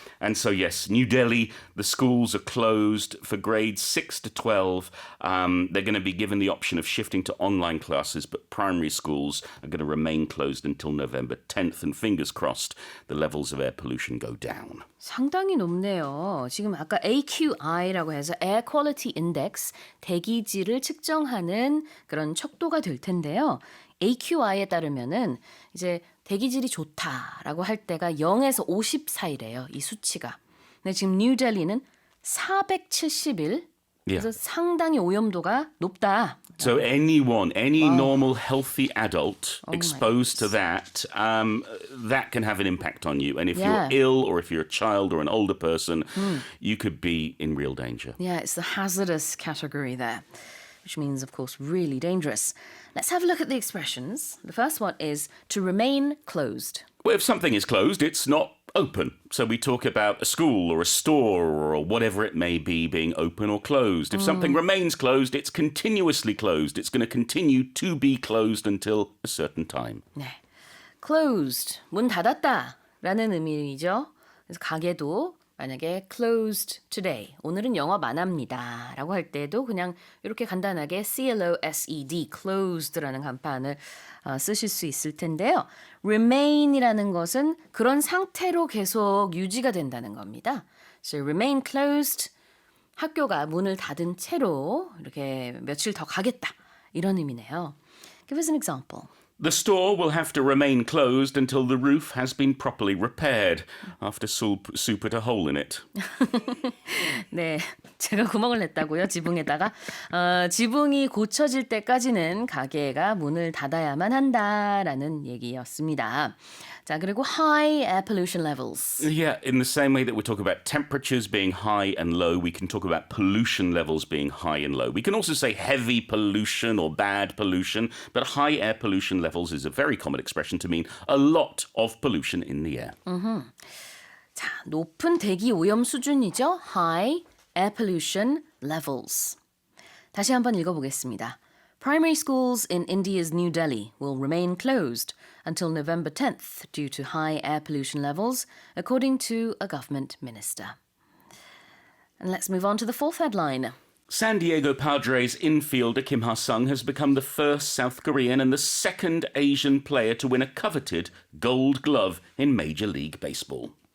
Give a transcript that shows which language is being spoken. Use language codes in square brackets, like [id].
[en] And so, yes, New Delhi, the schools are closed for grades 6 to 12. They're going to be given the option of shifting to online classes, but primary schools are going to remain closed until November 10th. And fingers crossed, the levels of air pollution go down. [ko] 상당히 높네요. 지금 아까 AQI라고 해서 Air Quality Index, 대기질을 측정하는 그런 척도가 될 텐데요. AQI에 따르면은 이제 대기질이 좋다라고 할 때가 0에서 50 사이래요. 이 수치가. 근데 지금 뉴델리는 471. 그래서 상당히 오염도가 높다. [en] So anyone, any normal healthy adult exposed to that, that can have an impact on you. And if you're ill or if you're a child or an older person, you could be in real danger. Yeah, it's the hazardous category there, which means, of course, really dangerous. Let's have a look at the expressions. The first one is to remain closed. Well, if something is closed, it's not open. So we talk about a school or a store or whatever it may be being open or closed. If something remains closed, it's continuously closed. It's going to continue to be closed until a certain time. [ko] 네, closed, 문 닫았다 라는 의미이죠. 그래서 가게도 만약에 closed today, 오늘은 영업 안 합니다 라고 할 때도 그냥 이렇게 간단하게 CLOSED, closed라는 간판을 쓰실 수 있을 텐데요. remain이라는 것은 그런 상태로 계속 유지가 된다는 겁니다. So remain closed, 학교가 문을 닫은 채로 이렇게 며칠 더 가겠다 이런 의미네요. [en] Give us an example. The store will have to remain closed until the roof has been properly repaired after soup put a hole in it. [ko] 네, 제가 구멍을 냈다고요, 지붕에다가. 지붕이 고쳐질 때까지는 가게가 문을 닫아야만 한다라는 얘기였습니다. 자, 그리고 high air pollution levels. [en] Yeah, in the same way that we talk about temperatures being high and low, we can talk about pollution levels being high and low. We can also say heavy pollution or bad pollution, but high air pollution levels is a very common expression to mean a lot of pollution in the air. [ko] 자, 높은 대기 오염 수준이죠. [en] High air pollution levels. [ko] 다시 한번 읽어보겠습니다. [en] Primary schools in India's New Delhi will remain closed until November 10th due to high air pollution levels, according to a government minister. And let's move on to the fourth headline. San Diego Padres infielder Kim Ha-sung has become the first South Korean and the second Asian player to win a coveted Gold Glove in Major League Baseball.